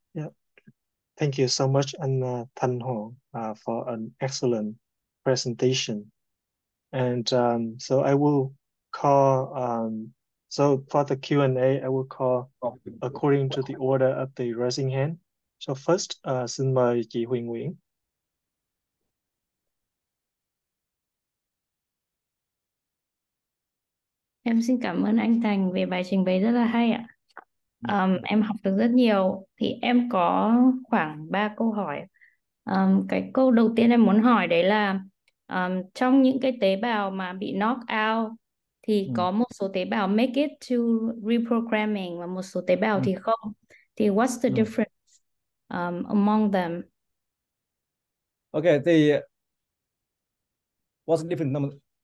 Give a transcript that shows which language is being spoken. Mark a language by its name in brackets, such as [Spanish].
[English] Yeah. Thank you so much, and Thanh Hoàng, for an excellent presentation. And so I will call, so for the Q&A, I will call according to the order of the raising hand. So first, [Vietnamese] xin mời chị Huyền Nguyễn. Em xin cảm ơn anh Thành về bài trình bày rất là hay ạ. Em học được rất nhiều. Thì em có khoảng 3 câu hỏi. Cái câu đầu tiên em muốn hỏi đấy là trong những cái tế bào mà bị knock out thì có một số tế bào [English] make it to reprogramming [Vietnamese] và một số tế bào thì không. Thì [English] what's the difference among them? Okay, [Vietnamese] thì [English] what's the difference?